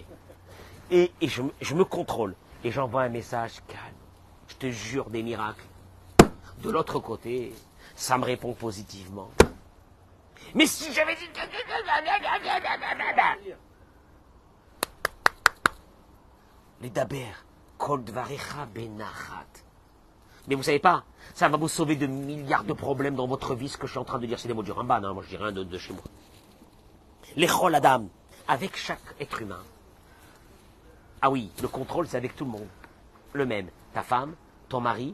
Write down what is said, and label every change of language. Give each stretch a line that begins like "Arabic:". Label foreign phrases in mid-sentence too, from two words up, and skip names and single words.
French: Et je me contrôle. Et j'envoie un message calme. Je te jure des miracles. De l'autre côté, ça me répond positivement. Mais si j'avais dit...
Hebrew: לדבר כל דבריך בנחת.
French: Mais vous savez pas, ça va vous sauver de milliards de problèmes dans votre vie. Ce que je suis en train de dire, c'est des mots du Ramban, hein, moi je dis rien de chez moi.
Hebrew: לכל אדם,
French: avec chaque être humain. Ah oui, le contrôle, c'est avec tout le monde. Le même. Ta femme, ton mari.